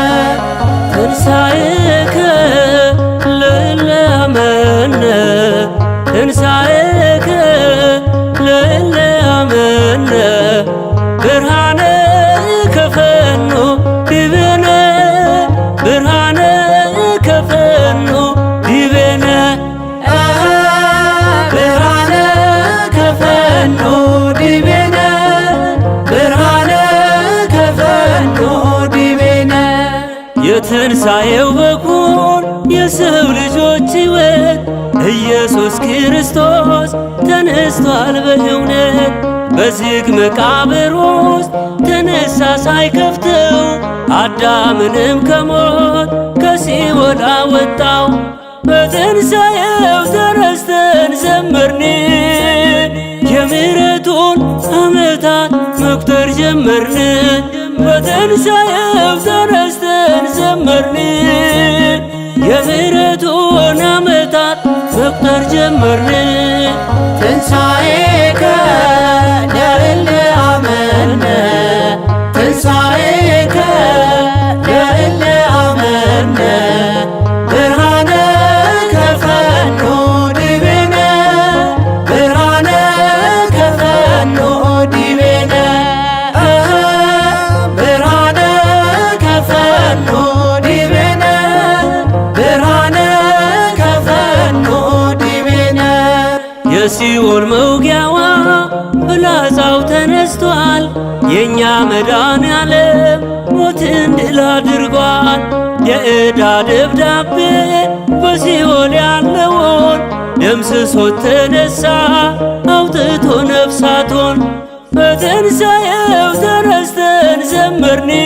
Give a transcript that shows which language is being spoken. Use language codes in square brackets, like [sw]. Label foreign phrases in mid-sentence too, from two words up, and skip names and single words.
[gez] ትንሣኤከ ትንሣኤከ ለእለአመነ ብርሃነ ከፈኖ ዲቤነ ብርሃነ ከፈኖ ዲቤነ ብርሃነ ከፈኖ ዲቤነ ብርሃነ ከፈኖ ዲቤነ [am] የትንሣኤው በኩር የሰው ልጆች ሕይወት ኢየሱስ ክርስቶስ ተነስቷል በእውነት። በዝግ መቃብር ውስጥ ተነሳ ሳይከፍተው አዳምንም ከሞት ከሲኦል አወጣው። በትንሣኤው ተነስተን ዘመርን፣ የምሕረቱን ዓመታት መቁጠር ጀመርን። በትንሣኤው ተነስተን ዘመርን፣ የምሕረቱን ዓመታት መቁጠር ጀመርን። ትንሣኤከ [gez] ለእለአመነ ትንሣኤከ ለእለአመነ ብርሃነ ከፈኖ ዲቤነ ብርሃነ ከፈኖ ዲቤነ ብርሃነ ከፈኖ ዲቤነ ብርሃነ ከፈኖ ዲቤነ [am] የሲኦል መውጊያዋ ፍላጻው ተነሳ ተነስቷል። የእኛ መድኃኔዓለም ሞትን ድል አድርጓል። የዕዳ ደብዳቤ በሲኦል ያለውን ደምስሶት ተነሳ አውጥቶ ነፍሳቶን። በትንሣኤው ተነስተን ዘመርን